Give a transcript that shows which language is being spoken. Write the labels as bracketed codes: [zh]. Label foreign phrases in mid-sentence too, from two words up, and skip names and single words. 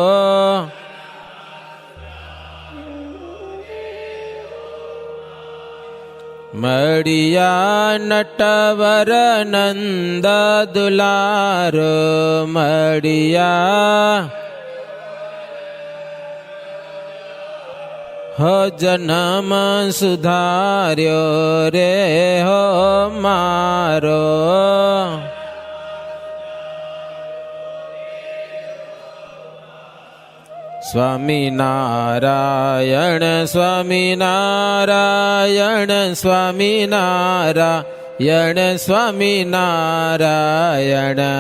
[gu] મડિયા નટવર નંદ દુલારો મડિયા હો જન્મ સુધાર્યો રે હો મારો। [hi] स्वामी नारायण स्वामी नारायण स्वामी नारायण स्वामी नारायण।